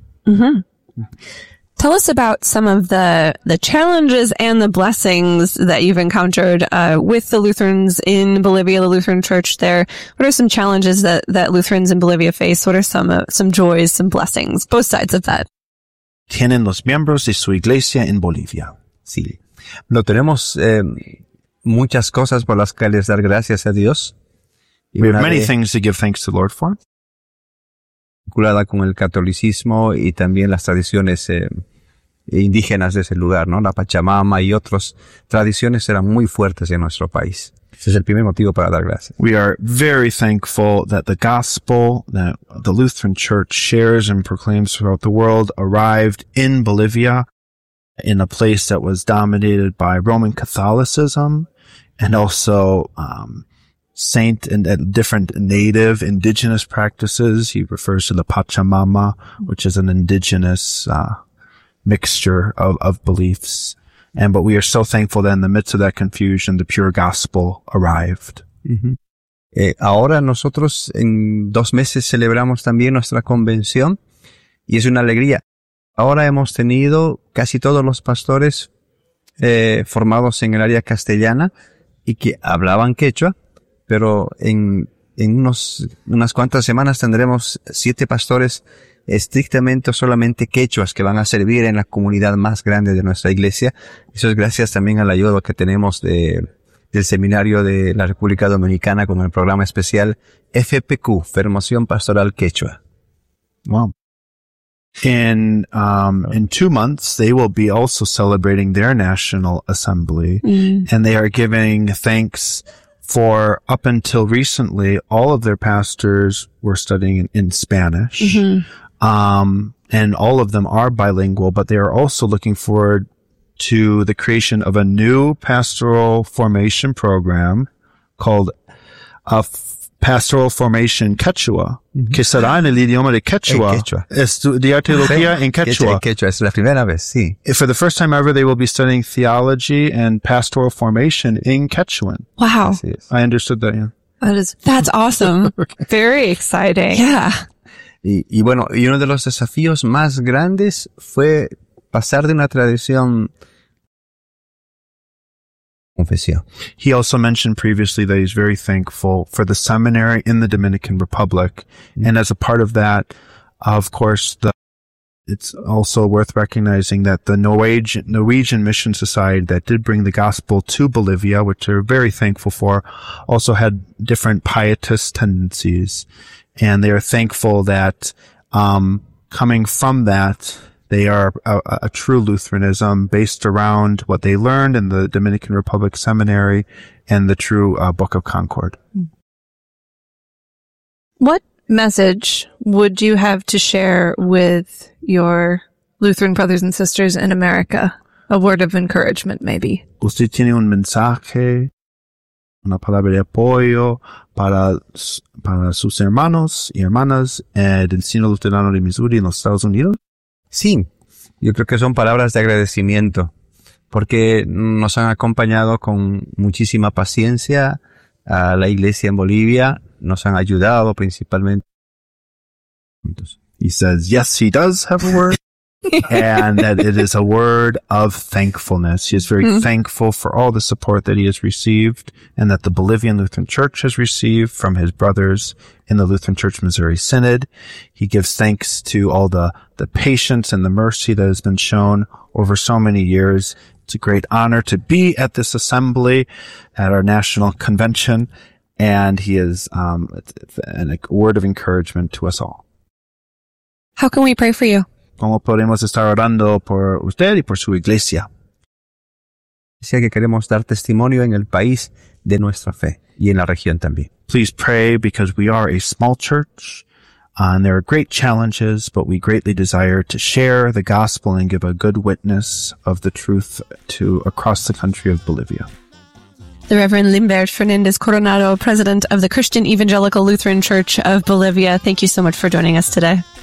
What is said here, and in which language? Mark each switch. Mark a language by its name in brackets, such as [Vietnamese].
[English] Mm-hmm. Tell us about some of the challenges and the blessings that you've encountered with the Lutherans in Bolivia, the Lutheran Church there. What are some challenges that Lutherans in Bolivia face? What are some joys, some blessings, both sides of that? [Spanish] Tienen los miembros de su iglesia en Bolivia. Sí. Lo tenemos... muchas cosas por las cuales dar gracias a Dios. [English] Y we have many things to give thanks to the Lord for. [Spanish] Vinculada con el catolicismo y también las tradiciones indígenas de ese lugar, ¿no? La Pachamama y otras tradiciones eran muy fuertes en nuestro país. Ese es el primer motivo para dar gracias. [English] We are very thankful that the gospel that the Lutheran Church shares and proclaims throughout the world arrived in Bolivia. In a place that was dominated by Roman Catholicism and also saint and different native indigenous practices. He refers to the Pachamama, which is an indigenous mixture of beliefs. And but we are so thankful that in the midst of that confusion, the pure gospel arrived. Mm-hmm. [Spanish] Ahora nosotros en 2 meses celebramos también nuestra convención y es una alegría. Ahora hemos tenido casi todos los pastores formados en el área castellana y que hablaban quechua, pero en unas cuantas semanas tendremos 7 pastores estrictamente solamente quechuas que van a servir en la comunidad más grande de nuestra iglesia. Eso es gracias también a la ayuda que tenemos del seminario de la República Dominicana con el programa especial FPQ, Formación Pastoral Quechua. Wow. [English] In 2 months, they will be also celebrating their national assembly, and they are giving thanks for up until recently, all of their pastors were studying in Spanish, and all of them are bilingual, but they are also looking forward to the creation of a new pastoral formation program called Pastoral Formation Quechua, [Spanish] que será en el idioma de Quechua. Quechua. Estudiar teología en Quechua. Quechua, es la primera vez, sí. [English] And for the first time ever, they will be studying theology and pastoral formation in Quechuan. Wow. I understood that, yeah. That's awesome. Okay. Very exciting. Yeah. [Spanish] Y bueno, y uno de los desafíos más grandes fue pasar de una tradición... [English] He also mentioned previously that he's very thankful for the seminary in the Dominican Republic. Mm-hmm. And as a part of that, of course, it's also worth recognizing that the Norwegian Mission Society that did bring the gospel to Bolivia, which they're very thankful for, also had different pietist tendencies. And they are thankful that coming from that, they are a true Lutheranism based around what they learned in the Dominican Republic Seminary and the true Book of Concord. What message would you have to share with your Lutheran brothers and sisters in America? A word of encouragement, maybe. [Spanish] Usted tiene un mensaje, una palabra de apoyo para sus hermanos y hermanas del Sino Luterano de Missouri en los Estados Unidos? Sí, yo creo que son palabras de agradecimiento, porque nos han acompañado con muchísima paciencia a la iglesia en Bolivia, nos han ayudado principalmente. [English] He says, yes, he does have a word. and that it is a word of thankfulness. He is very thankful for all the support that he has received and that the Bolivian Lutheran Church has received from his brothers in the Lutheran Church Missouri Synod. He gives thanks to all the patience and the mercy that has been shown over so many years. It's a great honor to be at this assembly at our national convention. And he is a word of encouragement to us all. How can we pray for you? [Spanish] ¿Cómo podemos estar orando por usted y por su iglesia? Decía que queremos dar testimonio en el país de nuestra fe y en la región también. [English] Please pray because we are a small church and there are great challenges, but we greatly desire to share the gospel and give a good witness of the truth to across the country of Bolivia. The Reverend Limbert Fernandez Coronado, President of the Christian Evangelical Lutheran Church of Bolivia, thank you so much for joining us today.